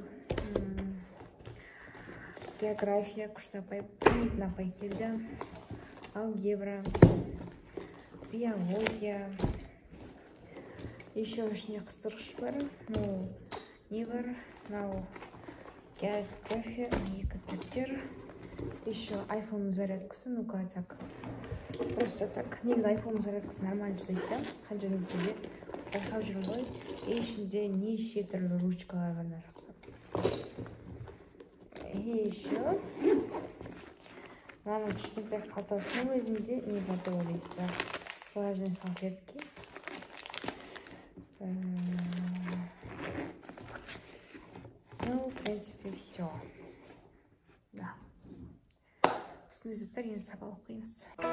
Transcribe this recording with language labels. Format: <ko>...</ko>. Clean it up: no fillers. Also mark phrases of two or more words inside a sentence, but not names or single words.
<kk>География күшті апай келді. Алгебра. Биология. Еще ішіне қыстырғыш бар. Ну, не бар? Мынау география, екі түптер. Еще iPhone зарядкасы,</kk> <ru>ну-ка так. Просто так.</ru> <kk>Негізі iPhone зарядкасы нормально жасайды. Қанша негізінде байқап жүрмін ғой. И ішінде неше түрлі ручкалар бар мына жақта.</kk> <ru>И еще</ru> <kk>мынаның кішкентай қалтасының өзінде не бар деп ойлайсыздар?</kk> <ru>Влажные салфетки. Ну, в принципе, все. Да.</ru> <kk>Осындай заттар енді сабақ оқимыз.</kk>